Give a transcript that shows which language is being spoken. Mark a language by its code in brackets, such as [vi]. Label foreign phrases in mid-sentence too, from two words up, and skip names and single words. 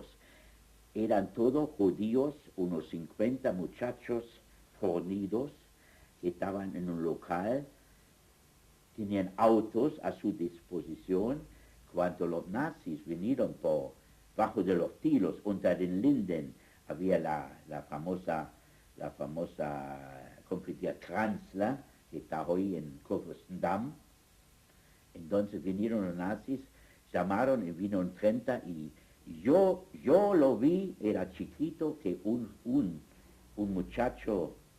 [es] Eran todos judíos, unos 50 muchachos fornidos que estaban en un local, tenían autos a su disposición. Cuando los nazis vinieron por bajo de los tilos, unter den Linden, había la famosa confitería Kranzler, que está hoy en Kurfürstendamm. Entonces vinieron los nazis, llamaron y vino un 30 y Yo lo vi, era chiquito, que un muchacho,